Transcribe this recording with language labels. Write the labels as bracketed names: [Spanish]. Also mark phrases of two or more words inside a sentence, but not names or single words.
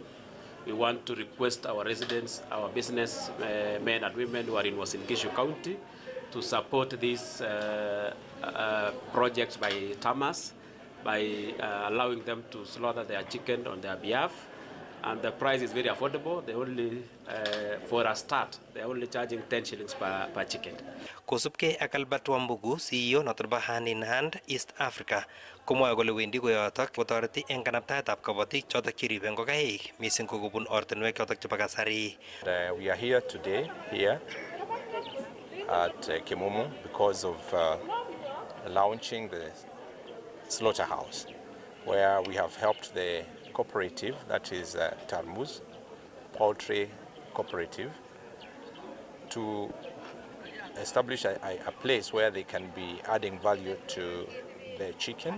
[English] We want to request our residents, our business men and women who are in Uasin Gishu County to support these projects by Tamas by allowing them to slaughter their chicken on their behalf, and the price is very affordable. They only, for a start, they're only charging 10 shillings per chicken. [Kalenjin] Kosubkei ak Albert Wambugu, CEO noton bo Hand in Hand East Africa, komwoe kole wendi koyotok kotoreti eng kanaptaetab kabatik chotok cheribe ngokaik mising ko kobun ortinwek chotok chebo kasari. [English] We are here today at Kimumu because of launching the slaughterhouse, where we have helped the cooperative, that is Tarmuz Poultry Cooperative, to establish a place where they can be adding value to their chicken.